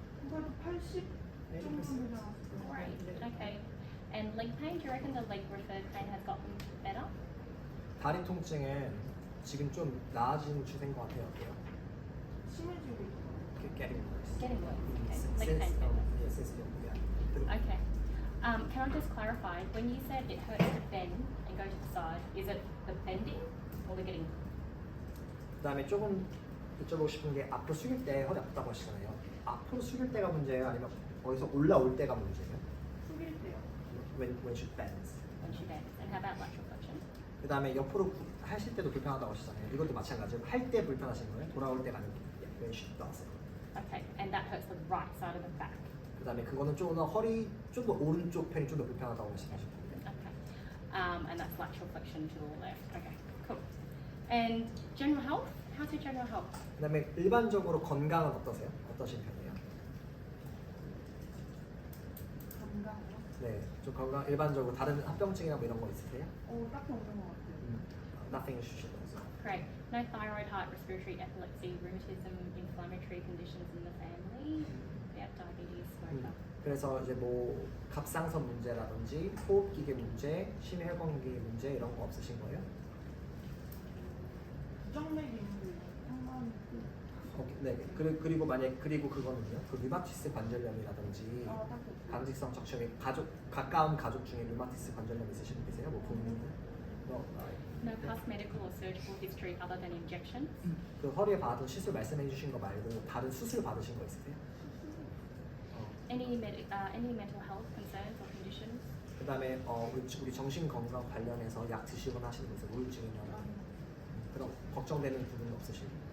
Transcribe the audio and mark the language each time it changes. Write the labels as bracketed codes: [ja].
[ko] 그래도 80 정도는 되지 않았을까요? [en] Great. Okay. And leg pain, do you reckon the leg referred pain has gotten better? [ko] 다리 통증은 지금 좀 나아지는 추세인 것 같아요. 어때요? 심해지고 있어요. [en] Getting worse. Getting worse. Okay. Since, Leg pain better. yes, yeah. Okay. Can I just clarify, when you said it hurts to bend and go to the side, is it the bending or the getting? [ko] 그다음에 조금 여쭤보고 싶은 게 앞으로 숙일 때 허리 아프다고 하시잖아요. 앞으로 숙일 때가 문제예요? 아니면 어디서 올라올 때가 문제예요? 숙일 때요. [en] When she bends. When she bends. And how about lateral flexion? [ko] 그다음에 옆으로 하실 때도 불편하다고 하시잖아요. 이것도 마찬가지로 할 때 불편하신 거예요? 돌아올 때가 아니고 [en] when she does. Okay. And that hurts the right side of the back. [ko] 그다음에 그거는 좀 더 허리 좀 더 오른쪽 편이 좀 더 불편하다고 말씀하신 거예요. [en] Okay. And that's lateral flexion to the left. Okay. Cool. And general health? How's your general health? [ko] 그다음에 일반적으로 건강은 어떠세요? 어떠신 편이에요? 건강이요? 네, 좀 건강 일반적으로 다른 합병증이나 뭐 이런 거 있으세요? 딱히 없는 것 같아요. [en] Nothing should also. Great. No thyroid, heart, respiratory, epilepsy, rheumatism, inflammatory conditions in the family. Yeah, diabetes, smoker. [ko] 그래서 이제 뭐 갑상선 문제라든지 호흡기계 문제, 심혈관계 문제 이런 거 없으신 거예요? 부정맥이 있는데 상관이 네. 그리고 만약 그리고 그거는요. 그 류마티스 관절염이라든지 딱히 없어요. 강직성 적혈이 가까운 가족 중에 류마티스 관절염 있으신 분 계세요? 뭐 부모님들? [en] No past medical or surgical history other than injections. [ko] 그 허리에 받은 시술 말씀해 주신 거 말고 다른 수술 받으신 거 있으세요? [en] Any mental health concerns or conditions? [ko] 그다음에 우리 정신 건강 관련해서 약 드시거나 하시는 거 있어요? 우울증이나 그런 걱정되는 부분은 없으시고